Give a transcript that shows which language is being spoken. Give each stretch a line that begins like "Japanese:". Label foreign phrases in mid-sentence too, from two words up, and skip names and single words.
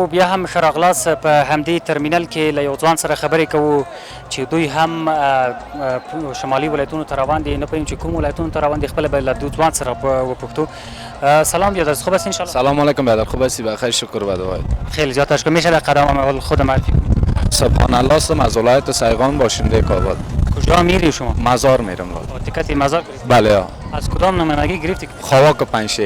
Pashto: بیا هم ښه راغلاست په همدې ترمینل کې له یو ځوان سره خبرې کوو چې دوی هم شمالي ولایتونو ته روان دي. نه پوهیم چې کوم ولایتونو ته روان دي. خپله به له دو ځوان سره وپوښتو.
Persian: سلام بیادر، خوب هستی انشاءالله؟ سلام علیکم بیادر، خوب هستی؟ بخیر شکر بدوای. خیلی زیاد تشکر. میشه در قدم اول خود معرفی کنید؟ سبحان الله هستم، از ولایت سیغان، باشنده کابل. کجا میری شما؟ مزار میرم. تیکت مزار گرفتی؟ بله. از کدام نمایندگی گرفتی؟ خاواک پنجشیر.